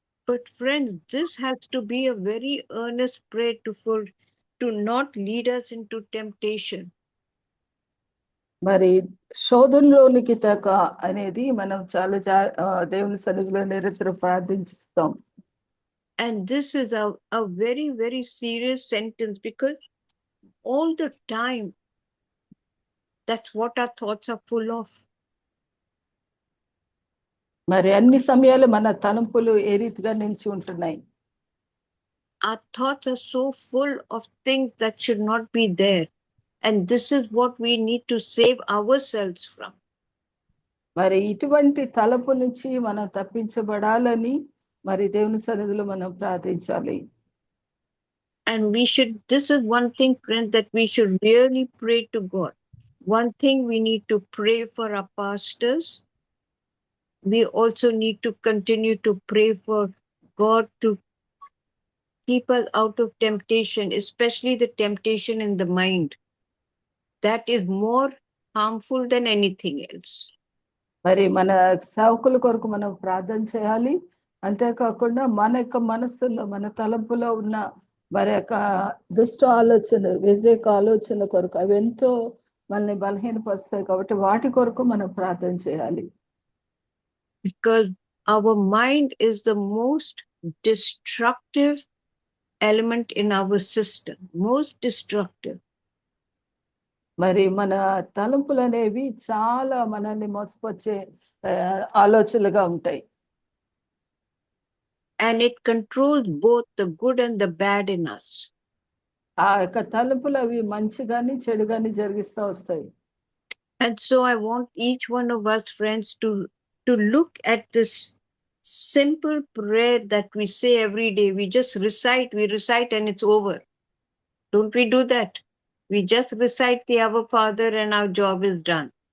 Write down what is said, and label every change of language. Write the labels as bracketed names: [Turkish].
[English] But friends, this has to be a very earnest prayer to not lead us into temptation. [Telugu] మరి శోధనలోనికి తక అనేది మనం చాలా దేవుని సన్నిధిలో నిరంతరం ప్రార్థించిస్తాం. [English] And this is a very, very serious sentence, because all the time, that's what our thoughts are full of. [Telugu] మరి అన్ని సమయాలు మన తలంపులు ఏ రీతిగా నిలిచి ఉంటున్నాయి? [English] Our thoughts are so full of things that should not be there. And this is what we need to save ourselves from. [Telugu] మరి ఇటువంటి తలపు నుంచి మనం తప్పించబడాలని మరి దేవుని సన్నిధిలో మనం ప్రార్థించాలి. [English] And this is one thing, friends, that we should really pray to God. One thing, we need to pray for our pastors. We also need to continue to pray for God to keep us out of temptation, especially the temptation in the mind. That is more harmful than anything else. [Telugu] మరి మన సేవకుల కొరకు మనం ప్రార్థన చేయాలి. అంతేకాకుండా మన యొక్క మనస్సులో, మన తలంపులో ఉన్న మరి యొక్క దుష్ట ఆలోచన, వ్యతిరేక ఆలోచన కొరకు అవి ఎంతో మనల్ని బలహీనపరుస్తాయి. కాబట్టి వాటి కొరకు మనం ప్రార్థన చేయాలి. [English] Because our mind is the most destructive element in our system, most destructive. [Telugu] మరి మన తలంపులు అనేవి చాలా మనల్ని మోసపరిచే ఆలోచనలుగా ఉంటాయి. [English] And it controls both the good and the bad in us. [Telugu] ఆ యొక్క తలంపులు అవి మంచి గాని చెడు గాని జరిగిస్తూ వస్తాయి. [English] And so I want each one of us, friends, to look at this simple prayer that we say every day. We just recite and it's over. Don't we do that? We just recite the Our Father and our job is done.